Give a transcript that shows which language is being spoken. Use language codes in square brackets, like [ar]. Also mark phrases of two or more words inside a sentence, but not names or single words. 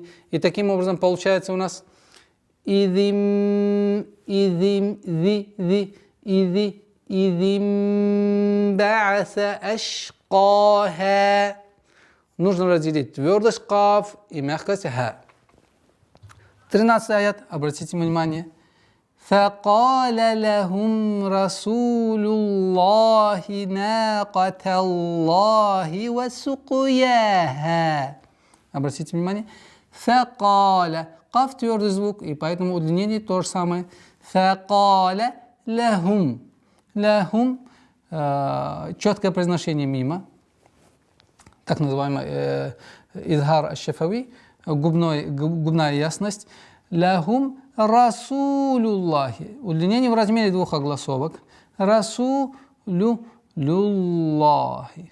[ru] И таким образом получается у нас [ar] إذ انبعث أشقاها. [ru] Нужно разделить твердость каф и мягкость ха. 13 аят, обратите внимание. [ar] فقال لهم رسول الله ناقة الله وسقياها. [ru] Обратите внимание. فقال. Каф твердый звук, и поэтому удлинение то же самое. [ar] فقال لهم. لهم. [ru] Четкое произношение мима. Так называемый [ar] إظهار الشفوي, [ru] губная ясность. [ar] لهم رسول الله. [ru] Удлинение в размере двух огласовок. [ar] Расулюллахи.